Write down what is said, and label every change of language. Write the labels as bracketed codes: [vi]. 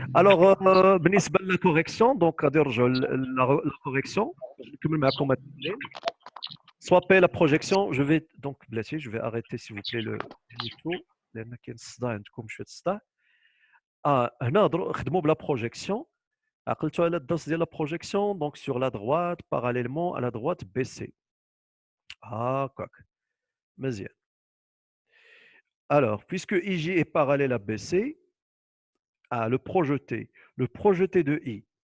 [fr] Alors, بالنسبة la correction, donc [ar] غادي نرجعوا [fr] la correction. [ar] نكمل معكم التمرين. [fr] Soit P la projection, je vais donc بلاتي je vais arrêter s'il vous plaît le tout [ar] لأن كاين الصداع عندكم شوية الصداع. هنا خدموا بلا projection. عقلتوا على الدرس ديال la projection [fr] donc sur la droite parallèlement à la droite BC. [ar] هاكاك مزيان. [fr] Alors, puisque IJ est parallèle à BC, le projeté de I.